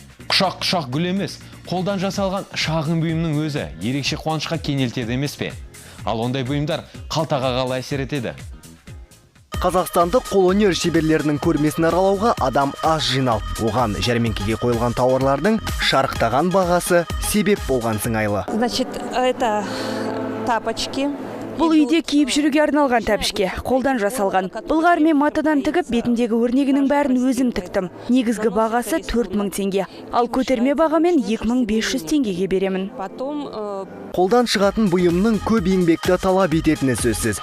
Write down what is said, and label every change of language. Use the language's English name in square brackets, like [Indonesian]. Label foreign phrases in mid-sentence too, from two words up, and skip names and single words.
[Kazakh] Құшақ гүл емес, қолдан жасалған шағын бұйымның өзі ерекше қуанышқа кенелтеді емес пе? Ал ондай бұйымдар қалтаға қалай әсер етеді? Қазақстандық қолөнер шеберлерінің көрмесін аралауға адам аз жиналды. Оған жәрмеңкеге қойылған тауарлардың шарықтаған бағасы себеп болған сыңайлы. [Russian] Значит, это тапочки. [Kazakh] Бұл үйде киіп жүруге арналған тәпішке, қолдан жасалған. Былғар мен матадан тігіп, бетіндегі өрнегінің бәрін өзім тіктім. Негізгі бағасы 4000 теңге. Ал көтерме бағамен 2500 теңгеге беремін. Қолдан шығатын бұйымның көп еңбекті талап ететіні сөзсіз.